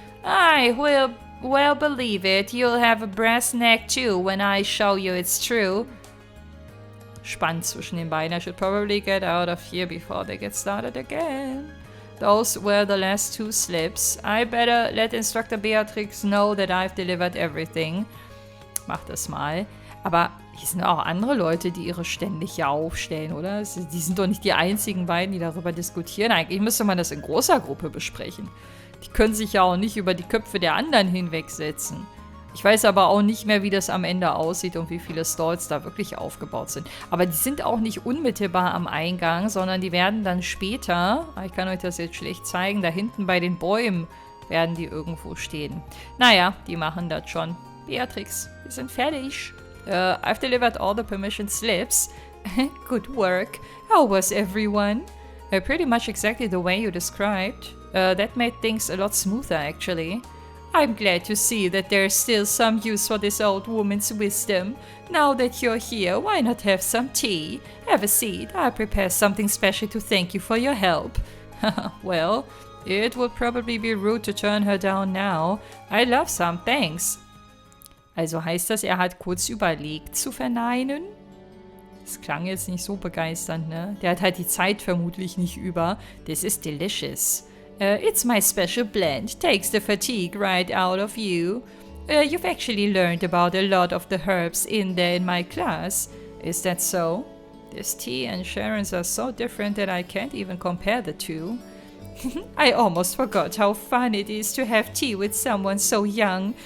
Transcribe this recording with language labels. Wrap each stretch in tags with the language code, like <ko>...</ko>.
<en>I will well believe it. You'll have a brass neck too when I show you it's true.</en> <de>Spannend zwischen den beiden.</de> <en>I should probably get out of here before they get started again. Those were the last 2 slips. I better let Instructor Beatrix know that I've delivered everything.</en> <de>Mach das mal. Aber hier sind auch andere Leute, die ihre Stände hier aufstellen, oder? Die sind doch nicht die einzigen beiden, die darüber diskutieren. Eigentlich müsste man das in großer Gruppe besprechen. Die können sich ja auch nicht über die Köpfe der anderen hinwegsetzen. Ich weiß aber auch nicht mehr, wie das am Ende aussieht und wie viele Stalls da wirklich aufgebaut sind. Aber die sind auch nicht unmittelbar am Eingang, sondern die werden dann später, ich kann euch das jetzt schlecht zeigen, da hinten bei den Bäumen werden die irgendwo stehen. Naja, die machen das schon. Beatrix, wir sind fertig.</de> <en>I've delivered all the permission slips. Good work. How was everyone? Pretty much exactly the way you described. That made things a lot smoother, actually. I'm glad to see that there's still some use for this old woman's wisdom. Now that you're here, why not have some tea? Have a seat. I'll prepare something special to thank you for your help. Well, it would probably be rude to turn her down now. I'd love some, thanks.</en> <de>Also heißt das, er hat kurz überlegt zu verneinen? Das klang jetzt nicht so begeisternd, ne? Der hat halt die Zeit vermutlich nicht über.</de> <en>This is delicious. It's my special blend. Takes the fatigue right out of you. You've actually learned about a lot of the herbs in there in my class. Is that so? This tea and Sharon's are so different that I can't even compare the two. I almost forgot how fun it is to have tea with someone so young.</en>